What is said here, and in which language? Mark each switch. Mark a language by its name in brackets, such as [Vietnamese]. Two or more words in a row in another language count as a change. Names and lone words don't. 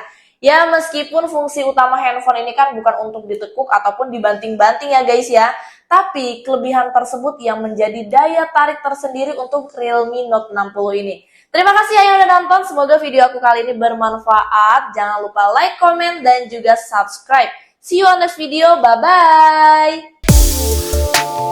[Indonesian] Ya, meskipun fungsi utama handphone ini kan bukan untuk ditekuk ataupun dibanting-banting ya guys ya. Tapi kelebihan tersebut yang menjadi daya tarik tersendiri untuk Realme Note 60 ini. Terima kasih yang udah nonton, semoga video aku kali ini bermanfaat. Jangan lupa [English] like, comment, [Indonesian] dan juga subscribe. [English] See you on next video, bye-bye!